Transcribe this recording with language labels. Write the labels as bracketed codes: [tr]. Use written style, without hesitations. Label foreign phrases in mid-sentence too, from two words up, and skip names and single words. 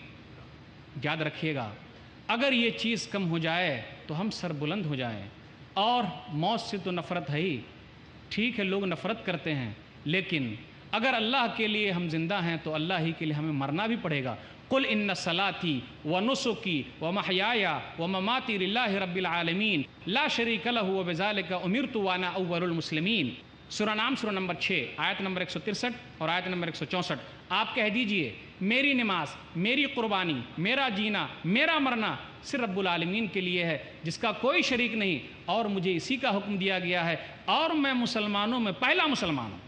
[ur] یاد رکھیے گا، اگر یہ چیز کم ہو جائے تو ہم سر بلند ہو جائیں۔ اور موت سے تو نفرت ہے ہی، ٹھیک ہے لوگ نفرت کرتے ہیں، لیکن اگر اللہ کے لیے ہم زندہ ہیں تو اللہ ہی کے لیے ہمیں مرنا بھی پڑے گا۔ [ar] قل ان صلاتی و نسکی و محیای و مماتی للہ رب العالمین لا شریک لہ وبذالک امرت وانا اول المسلمین۔ [ur] سورہ نام سورہ نمبر 6 آیت نمبر 163 اور آیت نمبر 164، آپ کہہ دیجئے میری نماز، میری قربانی، میرا جینا، میرا مرنا صرف رب العالمین کے لیے ہے جس کا کوئی شریک نہیں، اور مجھے اسی کا حکم دیا گیا ہے، اور میں مسلمانوں میں پہلا مسلمان ہوں۔